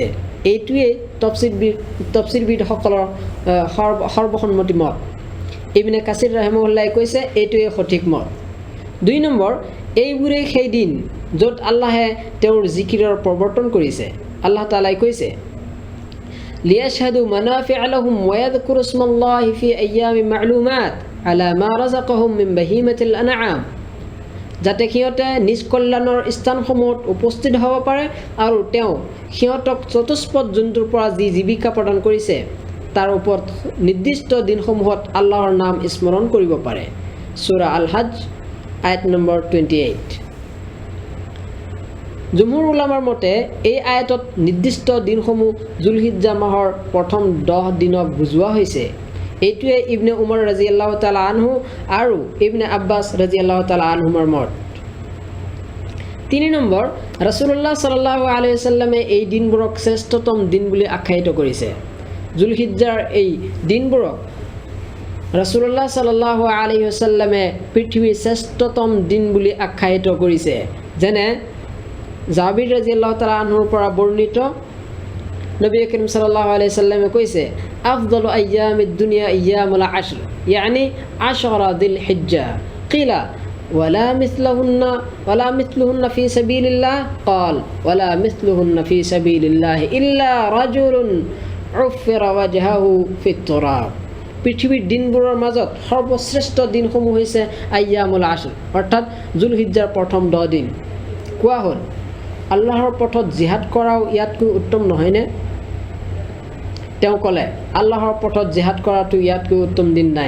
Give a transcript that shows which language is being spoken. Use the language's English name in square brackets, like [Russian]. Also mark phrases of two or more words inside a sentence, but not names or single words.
[Assamese] এইটোৱেই তফছিৰবিদসকলৰ সৰ্বসন্মতি মত। ইবনে কাছিৰ ৰাহিমাহুল্লাহে কৈছে এইটোৱেই সঠিক মত। 2 নম্বৰ, এইবোৰেই সেই দিন য'ত আল্লাহে তেওঁৰ জিকিৰৰ প্ৰৱৰ্তন কৰিছে। আল্লাহ তাআলাই কৈছে [Arabic] ليشهدوا منافع لهم ويذكروا اسم الله في أيام معلومات على ما رزقهم من بهيمة الأنعام, [Assamese] যাতে সিহঁতে নিজ কল্যাণৰ স্থানসমূহত উপস্থিত হ'ব পাৰে আৰু তেওঁ সিহঁতক চতুষ্পদ জন্তুৰ পৰা যি জীৱিকা প্ৰদান কৰিছে তাৰ ওপৰত নিৰ্দিষ্ট দিনসমূহত আল্লাহৰ নাম স্মৰণ কৰিব পাৰে। সূৰা আল হজ আয়াত নম্বৰ 28। জুমহুৰ উলামাৰ মতে এই আয়াতত নিৰ্দিষ্ট দিনসমূহ জুলহিজ্জা মাহৰ প্ৰথম 10 দিনক বুজোৱা হৈছে। এইটোৱে ইবনে উমৰ [Arabic] رضي الله تعالى عنه [Assamese] আৰু ইবনে আব্বাছ [Arabic] رضي الله تعالى [Assamese] আনহুৰ মত। 3 নম্বৰ, ৰাসূলুল্লাহ [Arabic] صلى الله عليه [Assamese] ওয়াসাল্লামে এই দিনবোৰক শ্ৰেষ্ঠতম দিন বুলি আখ্যায়িত কৰিছে। জুলহিজ্জাৰ এই দিনবোৰক ৰাসূলুল্লাহ [Arabic] صلى الله عليه [Assamese] ওয়াসাল্লামে পৃথিৱীৰ শ্ৰেষ্ঠতম দিন বুলি আখ্যায়িত কৰিছে। যেনে জাবিৰ [Arabic] رضي الله تعالى [Assamese] আনহুৰ পৰা বৰ্ণিত নবী করিম [Arabic] صلى الله عليه [Assamese] ওয়াসাল্লামে কৈছে [Arabic] أفضل أيام الدنيا أيام العشر, [Assamese] ইয়ানি 10 যিলহিজ্জা। [Arabic] قيل ولا مثلهن في سبيل الله، قال ولا مثلهن في سبيل الله إلا رجل عفر وجهه في التراب. [Assamese] পৃথিৱীৰ দিনবোৰৰ মাজত সৰ্বশ্ৰেষ্ঠ দিনসমূহ হৈছে [Arabic] أيام العشر, [Assamese] অৰ্থাৎ জুলহিজ্জাৰ প্ৰথম 10 দিন। কোৱা হ'ল আল্লাহৰ পথত জিহাদ কৰাও ইয়াতকৈ উত্তম নহয়নে? তেওঁ ক'লে আল্লাহৰ পথত জিহাদ কৰাটো ইয়াতকৈ উত্তম দিন নাই।